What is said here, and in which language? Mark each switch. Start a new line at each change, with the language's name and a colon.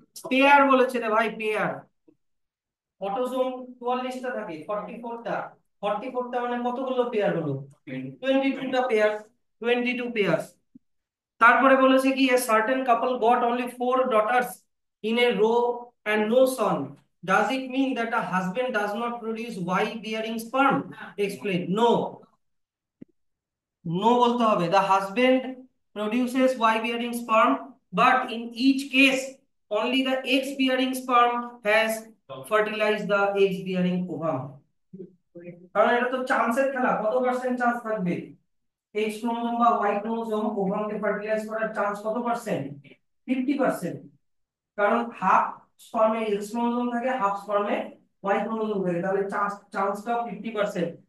Bangla: Pair বলেছে রে ভাই, পেয়ার। অটোজোম 44টা থাকে, 44টা, 44টা মানে কতগুলো পেয়ার হলো? 22টা পেয়ার, 22 পেয়ার্স। তারপরে বলেছে কি
English: a certain couple got only 4 daughters in a row and no son. Does it mean that a husband does not produce y bearing sperm? Explain. No, no
Bangla: বলতে হবে।
English: The husband produces y bearing sperm, but in each case only the x bearing sperm has fertilized the x bearing ovum।
Bangla: কারণ এটা তো চান্সের খেলা, কত percent chance থাকবে? X chromosome বা Y chromosome ওভামকে fertilise করার চান্স কত পার্সেন্ট? 50%। কারণ হাফ স্পার্মে এক্স ক্রোমোসোম থাকে, হাফ স্পার্মে ওয়াই ক্রোমোসোম থাকে, তাহলে চান্সটাও 50%।